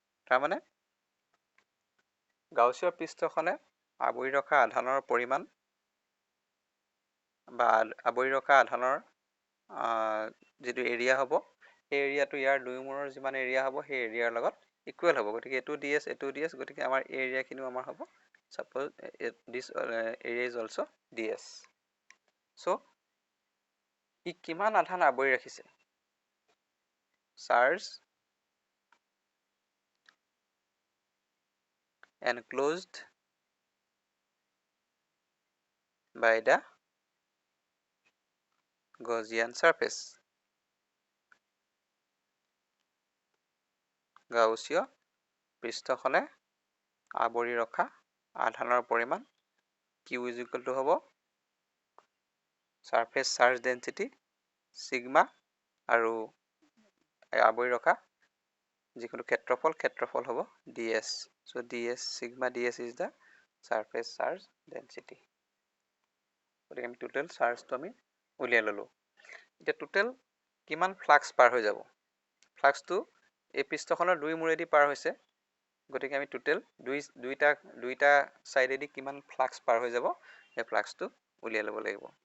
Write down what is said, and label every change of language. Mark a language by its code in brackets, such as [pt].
[as] তাৰমানে গাউসীয় পৃষ্ঠখনে আৱৰি ৰখা আধানৰ পৰিমাণ বা আৱৰি ৰখা আধানৰ যিটো এৰিয়া হ'ব সেই এৰিয়াটো ইয়াৰ দুই মূৰৰ যিমান এৰিয়া হ'ব সেই এৰিয়াৰ লগত ইকুৱেল হ'ব। গতিকে এইটো ds এইটো ds, গতিকে আমাৰ এই এৰিয়াখিনিও আমাৰ হ'ব [en] suppose this area is also ds. [as] So ই কিমান আধান আৱৰি ৰাখিছে? [en] Charge enclosed by the Gaussian surface. [as] গাউসীয় পৃষ্ঠখনে আৱৰি ৰখা আধানৰ পৰিমাণ [en] Q is equal to [as] হ'ব [en] surface charge density sigma [as] আৰু আৱৰি ৰখা যিকোনো ক্ষেত্ৰফল হ'ব ds. [en] So ds sigma ds is the surface charge density. [as] গতিকে আমি টোটেল চাৰ্জটো আমি উলিয়াই ল'লোঁ। এতিয়া টোটেল কিমান ফ্লাক্স পাৰ হৈ যাব? ফ্লাক্সটো এই পৃষ্ঠখনৰ দুই মূৰেদি পাৰ হৈছে, গতিকে আমি টোটেল দুইটা ছাইডেদি কিমান ফ্লাক্স পাৰ হৈ যাব সেই ফ্লাক্সটো উলিয়াই ল'ব লাগিব।